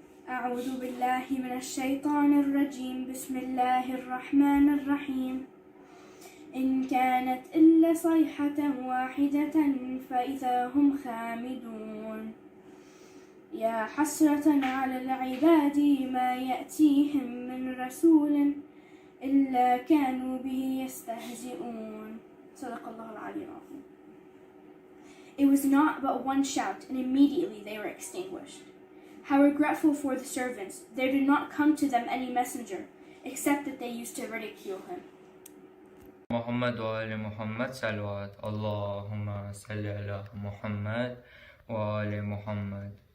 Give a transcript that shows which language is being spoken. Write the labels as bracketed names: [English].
[Arabic] أعوذ بالله من الشيطان الرجيم بسم الله الرحمن الرحيم إن كانت إلا صيحة واحدة فإذا هم خامدون يا حسرة على العباد ما يأتيهم من رسول إلا كانوا به يستهزئون صدق الله العلي العظيم. [English] It was not but one shout, and immediately they were extinguished. How regretful for the servants! There did not come to them any messenger, except that they used to ridicule him. [Arabic] محمد وآل محمد صلوات اللهم صل على محمد وآل محمد.